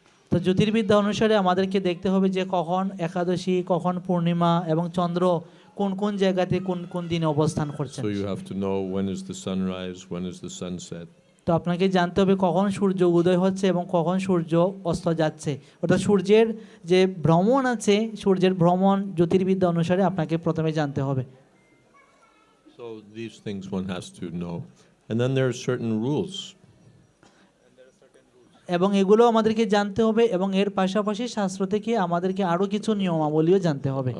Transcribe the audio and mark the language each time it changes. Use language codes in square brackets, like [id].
[bn] তো জ্যোতির্বিদ্যা অনুসারে আমাদেরকে দেখতে হবে যে কখন একাদশী, কখন পূর্ণিমা এবং চন্দ্র কোন কোন জায়গাতে কোন কোন দিনে অবস্থান করছেন। [en] So you have to know when is the sunrise, when is the sunset. [bn] তো আপনাকে জানতে হবে কখন সূর্য উদয় হচ্ছে এবং কখন সূর্য অস্ত যাচ্ছে। অর্থাৎ সূর্যের যে ভ্রমণ আছে, সূর্যের ভ্রমণ জ্যোতির্বিদ্যা অনুসারে আপনাকে প্রথমে জানতে হবে। [en] So these things one has to know. And then there are certain rules. [bn] এবং এগুলো আমাদেরকে জানতে হবে এবং এর পাশাপাশি শাস্ত্র থেকে আমাদেরকে আরও কিছু নিয়মাবলীও জানতে হবে।